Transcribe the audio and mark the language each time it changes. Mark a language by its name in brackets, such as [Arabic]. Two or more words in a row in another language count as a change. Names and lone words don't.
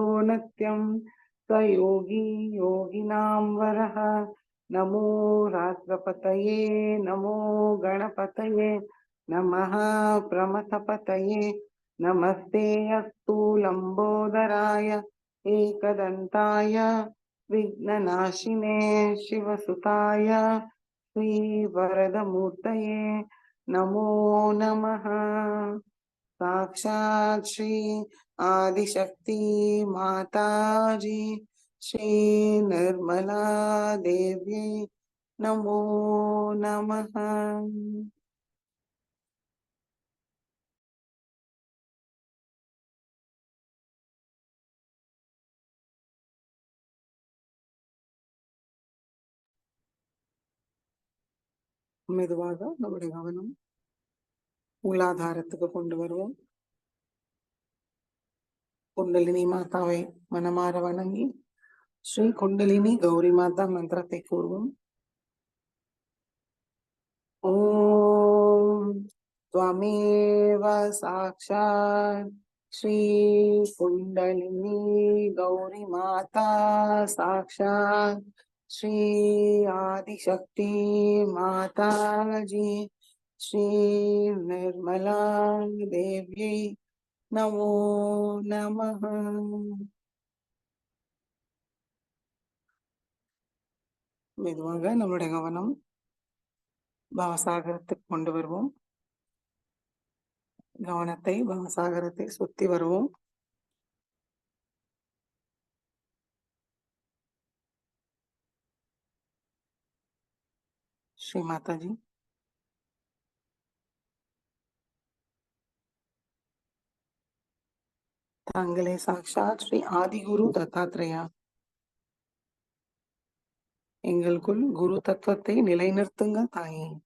[Sanskrit] नित्यं स योगी योगिनां वरः नमो राष्ट्रपतये नमो गणपतये नमः प्रमथपतये नमस्ते अस्तु लम्बोदराय एकदन्ताय विघ्ननाशिने शिवसुताय श्रीवरदमूर्तये नमो नमः। साक्षात् श्री आदिशक्ति माताजी श्री निर्मला देवी नमो नमः। [Tamil] மெதுவாக நம்முடைய கவனம் மூலாதாரத்துக்கு கொண்டு வருவோம். குண்டலினி மாதாவை மனமாற வணங்கி ஸ்ரீ குண்டலினி கௌரி மாதா மந்திரத்தை கூறுவோம். [Sanskrit] ஓம் त्वमेव साक्षात् श्री कुंडलिनी गौरी माता साक्षात् श्री आदिशक्ति माता जी श्री निर्मला देवी नमो नमः। [Tamil] மெதுவாக நம்முடைய கவனம் பவசாகரத்துக்கு கொண்டு வருவோம். கவனத்தை பவசாகரத்தை சுத்தி வருவோம். ஸ்ரீ மாதாஜி தாங்களே சாக்ஷாத் ஸ்ரீ ஆதிகுரு தத்தாத்ரேயா எங்களுக்குள் குரு தத்துவத்தை நிலைநிறுத்துங்க தாயே.